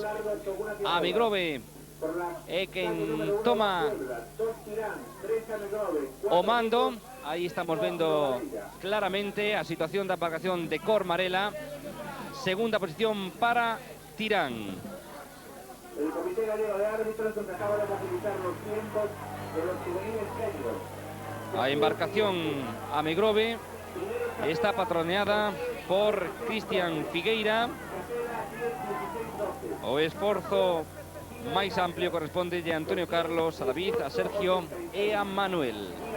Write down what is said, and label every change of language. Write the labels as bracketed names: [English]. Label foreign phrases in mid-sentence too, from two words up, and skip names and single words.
[Galician] Amegrove é quen toma o mando. Aí estamos vendo claramente a situación da embarcación de cor marela. Segunda posición para Tirán. [Spanish] El Comité Gallego de Árbitros nos acaba de facilitar los tiempos de los juveniles seniors. [Galician] A embarcación Amegrove está patroneada por Cristian Figueira. O esforzo máis amplio corresponde a Antonio Carlos, a David, a Sergio e a Manuel.